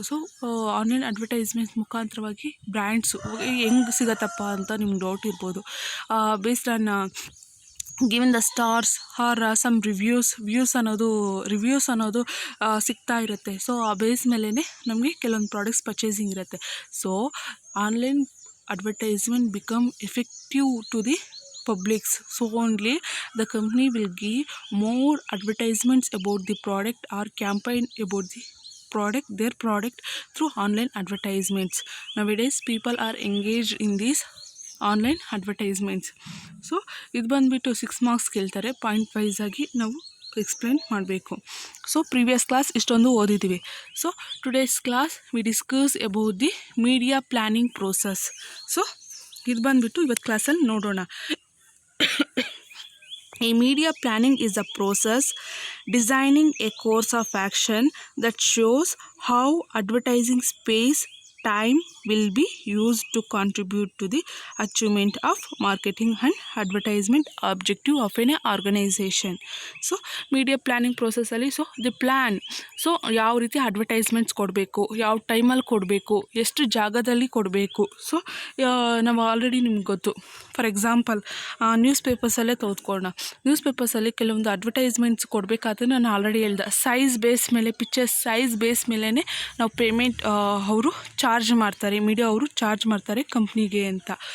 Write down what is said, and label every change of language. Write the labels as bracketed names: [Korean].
[Kannada] So online advertisement ಮುಖಾಂತರವಾಗಿ brands ಹೆಂಗೆ ಸಿಗತ್ತಪ್ಪ ಅಂತ ನಿಮ್ಗೆ ಡೌಟ್ ಇರ್ಬೋದು. [English] based on given the stars or some reviews [Kannada] ಅನ್ನೋದು ಸಿಗ್ತಾ ಇರುತ್ತೆ. ಸೊ ಆ ಬೇಸ್ ಮೇಲೇ ನಮಗೆ ಕೆಲವೊಂದು ಪ್ರಾಡಕ್ಟ್ಸ್ ಪರ್ಚೇಸಿಂಗ್ ಇರುತ್ತೆ. [English] So online advertisement become effective to the publics. So only the company will give more advertisements about the product or campaign about the their product through online advertisements. Nowadays people are engaged in these online advertisements. [Kannada] So ಇದು ಬಂದುಬಿಟ್ಟು 6 marks ಕೇಳ್ತಾರೆ. Point wise ಆಗಿ ನಾವು explain ಮಾಡಬೇಕು. So previous class ಇಷ್ಟೊಂದು ಓದಿದ್ದೀವಿ. [English] So today's class we discuss about the media planning process. [Kannada] So ಇದು ಬಂದುಬಿಟ್ಟು ಇವತ್ತು ಕ್ಲಾಸಲ್ಲಿ ನೋಡೋಣ. [English] A media planning is a process designing a course of action that shows how advertising space time will be used to contribute to the achievement of marketing and advertisement objective of an organization. So media planning process [Kannada] ಅಲ್ಲಿ so the plan, so ಯಾವ ರೀತಿ advertisements ಕೊಡಬೇಕು, ಯಾವ ಟೈಮಲ್ಲಿ ಕೊಡಬೇಕು, ಎಷ್ಟು ಜಾಗದಲ್ಲಿ ಕೊಡಬೇಕು. ಸೊ ನಾವು ಆಲ್ರೆಡಿ ನಿಮ್ಗೆ ಗೊತ್ತು. [English] for example [Kannada] ನ್ಯೂಸ್ ಪೇಪರ್ಸಲ್ಲೇ ತೆಗೆದುಕೊಳ್ಳೋಣ. ನ್ಯೂಸ್ ಪೇಪರ್ಸಲ್ಲಿ ಕೆಲವೊಂದು ಅಡ್ವರ್ಟೈಸ್ಮೆಂಟ್ಸ್ ಕೊಡಬೇಕಾದ್ರೆ ನಾನು ಆಲ್ರೆಡಿ ಹೇಳ್ದೆ, ಸೈಜ್ ಬೇಸ್ ಮೇಲೆ, ಪಿಕ್ಚರ್ ಸೈಜ್ ಬೇಸ್ ಮೇಲೇ ನಾವು ಪೇಮೆಂಟ್ ಅವರು ಚಾರ್ಜ್ ಮಾಡ್ತಾರೆ, ಮೀಡಿಯಾ ಅವರು ಚಾರ್ಜ್ ಮಾಡ್ತಾರೆ ಕಂಪ್ನಿಗೆ ಅಂತ.